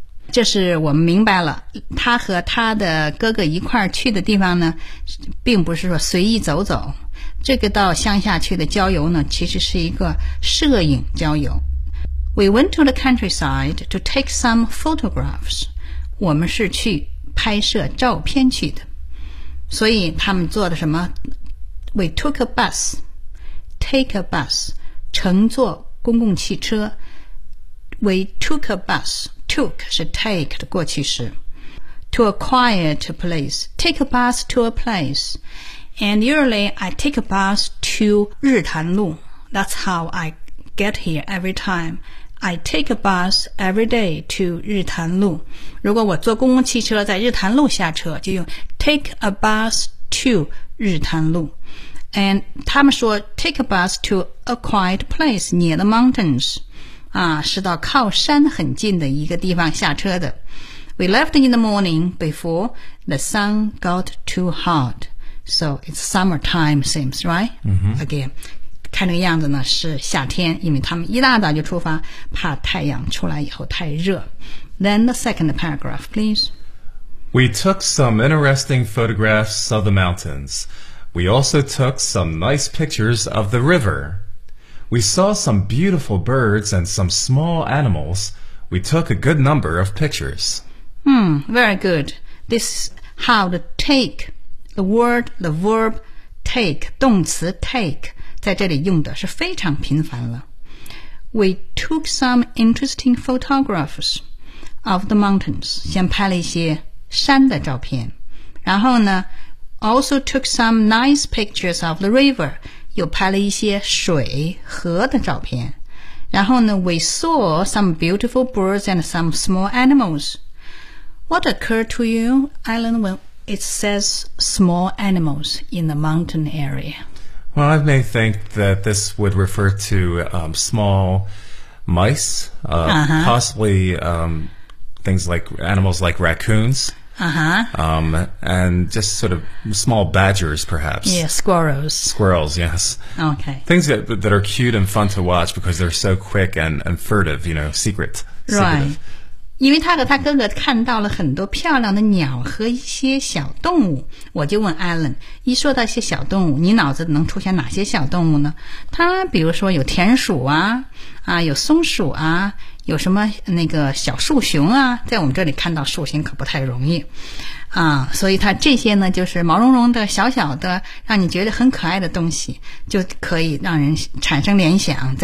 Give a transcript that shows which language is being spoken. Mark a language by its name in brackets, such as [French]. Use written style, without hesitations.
[Chinese] 这是我们明白了，他和他的哥哥一块儿去的地方呢，并不是说随意走走。这个到乡下去的郊游呢，其实是一个摄影郊游。 [English] We went to the countryside to take some photographs. [Chinese] 我们是去拍摄照片去的。所以他们坐的什么 [English] ？We took a bus. Take a bus. [Chinese] 乘坐公共汽车。 [English] We took a bus. Took 是 take [Chinese] 的过去式。 [English] To a quiet place. Take a bus to a place. And usually I take a bus to 日潭路。 That's how I get here every time. I take a bus every day to 日潭路。 [Chinese] 如果我坐公共汽车在日潭路下车，就用 [English] take a bus to [Chinese] 日潭路。 [English] And [Chinese] 他们说 [English] take a bus to a quiet place near the mountains. [Chinese] 啊，是到靠山很近的一个地方下车的。 [English] We left in the morning before the sun got too hot. So it's summertime seems, right? Again. [Chinese] 看这个样子呢是夏天，因为他们一大早就出发，怕太阳出来以后太热。 [English] Then the second paragraph, please. We took some interesting photographs of the mountains. We also took some nice pictures of the river. We saw some beautiful birds and some small animals. We took a good number of pictures. Very good. This is how to take the word, the verb take, 动词 take. [Chinese] 在这里用的是非常频繁了。 [English] We took some interesting photographs of the mountains. [Chinese] 先拍了一些山的照片。然后呢 [English] ,also took some nice pictures of the river. [Chinese] 又拍了一些水河的照片。然后呢 [English] ,we saw some beautiful birds and some small animals. What occurred to you, Alan, when it says small animals in the mountain area? Well, I may think that this would refer to small mice, possibly things like animals like raccoons, and just sort of small badgers, perhaps. Yeah, squirrels. Squirrels, yes. Okay. Things that are cute and fun to watch because they're so quick and furtive, you know, secret. Right. [Chinese] 因为他和他哥哥看到了很多漂亮的鸟和一些小动物，我就问 Alan， 一说到一些小动物，你脑子能出现哪些小动物呢？他比如说有田鼠啊，有松鼠啊，有什么那个小树熊啊，在我们这里看到树熊可不太容易啊，所以他这些呢，就是毛茸茸的小小的，让你觉得很可爱的东西，就可以让人产生联想。